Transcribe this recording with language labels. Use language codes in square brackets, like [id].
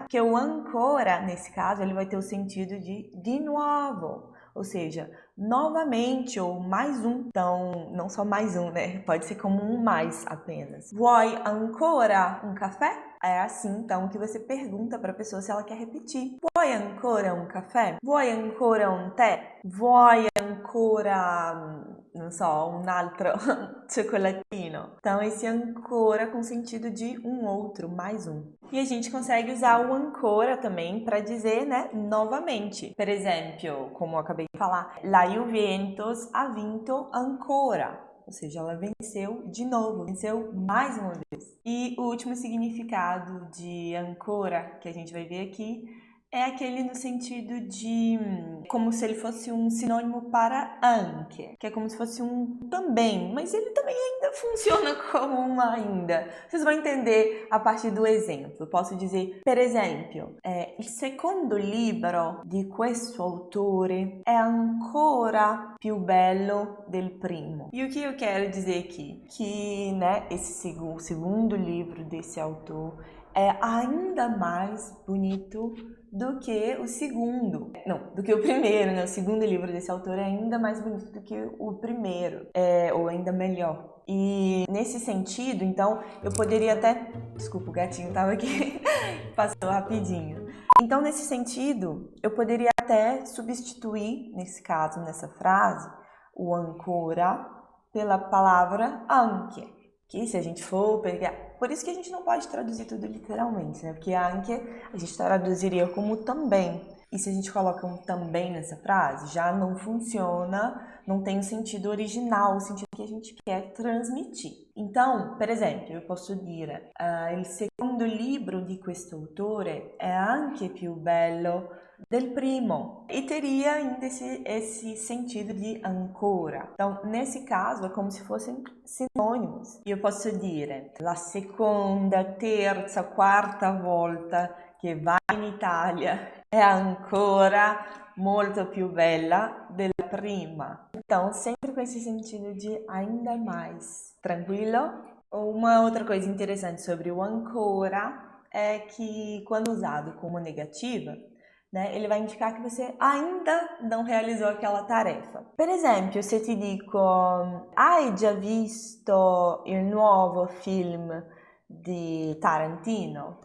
[pt] Porque o ancora, nesse caso, ele vai ter o sentido de novo. Ou seja, novamente ou mais um. Então, não só mais um, né? Pode ser como um mais apenas. [it] Vuoi ancora um café? [pt] É assim, então, que você pergunta para a pessoa se ela quer repetir. [it] Vuoi ancora um café? Vuoi ancora um tè? Vuoi ancora, não so, un altro chocolatino? [pt] Então, esse ancora com sentido de um outro, mais um. E a gente consegue usar o ancora também para dizer, né, novamente. Por exemplo, como eu acabei de falar, [it] la Juventus ha vinto ancora. [pt] Ou seja, ela venceu de novo, venceu mais uma vez. E o último significado de ancora que a gente vai ver aqui é aquele no sentido de como se ele fosse um sinônimo para anche, que é como se fosse um também, mas ele também ainda funciona como um ainda. Vocês vão entender a partir do exemplo. Posso dizer, [it] per esempio, il secondo libro di questo autore è ancora più bello del primo. [pt] E o que eu quero dizer aqui? Que, né, o segundo livro desse autor é ainda mais bonito do que o segundo. Não, do que o primeiro, né? O segundo livro desse autor é ainda mais bonito do que o primeiro, ou ainda melhor. E nesse sentido, então, eu poderia até... Desculpa, o gatinho tava aqui, passou rapidinho. Então, nesse sentido, eu poderia até substituir, nesse caso, nessa frase, o ancora pela palavra anche. Que se a gente for pegar... Por isso que a gente não pode traduzir tudo literalmente, né? Porque anche a gente traduziria como também. E se a gente coloca um também nessa frase, já não funciona, não tem o sentido original, o sentido que a gente quer transmitir. Então, [it] per esempio, [pt] eu posso [it] dire il secondo libro di questo autore è anche più bello del primo. [pt] E teria ainda esse sentido de ancora. Então, nesse caso, é como se fossem sinônimos. E eu posso [it] dire la seconda, terza, quarta volta che vai in Italia è ancora molto più bella della prima. [pt] Então, sempre com esse sentido de ainda mais. Tranquilo? Uma outra coisa interessante sobre o ancora é que, quando usado como negativa, né, ele vai indicar que você ainda não realizou aquela tarefa. [it] Per esempio, se ti dico hai già visto il nuovo film di Tarantino?